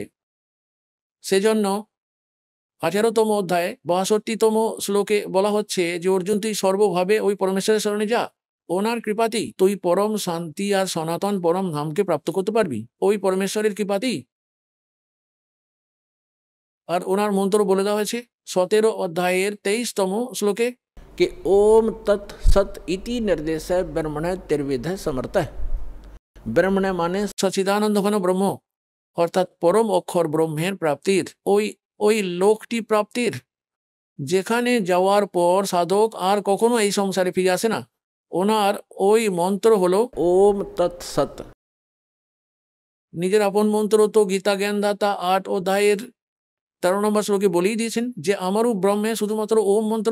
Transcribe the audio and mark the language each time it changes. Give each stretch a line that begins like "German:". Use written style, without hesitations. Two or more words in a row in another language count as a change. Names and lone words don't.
Bangla: সেজন্য 18তম অধ্যায় 62তম শ্লোকে বলা হচ্ছে যে অর্জুন, তুই সর্বভাবে ওই পরমেশ্বরের শরণে যা, ওনার কৃপাতেই তুই পরম শান্তি আর সনাতন পরম ধামকে প্রাপ্ত করতে পারবি, ওই পরমেশ্বরের কৃপাতেই। আর ওনার মন্ত্র বলে দেওয়া হয়েছে 17 অধ্যায়ের 23তম শ্লোকে,
Sanskrit: कि ओम तत् सत इति निर्देश ब्रह्मण त्रिविध समर्थ।
Bangla: ব্রহ্মণ মানে সচ্চিদানন্দ ঘন ব্রহ্ম, অর্থাৎ পরম অক্ষর ব্রহ্মের প্রাপ্তির ওই লোকটি প্রাপ্তির, যেখানে যাওয়ার পর সাধক আর কখনো এই সংসারে ফিরে আসে না। ওনার ওই মন্ত্র হলো
Sanskrit: ওম তৎ সৎ।
Bangla: নিজের আপন মন্ত্র তো গীতা জ্ঞানদাতা 8 অধ্যায়ের 13 নম্বর শ্লোকে বলেই দিয়েছেন যে আমারও ব্রহ্মে শুধুমাত্র ওম মন্ত্র।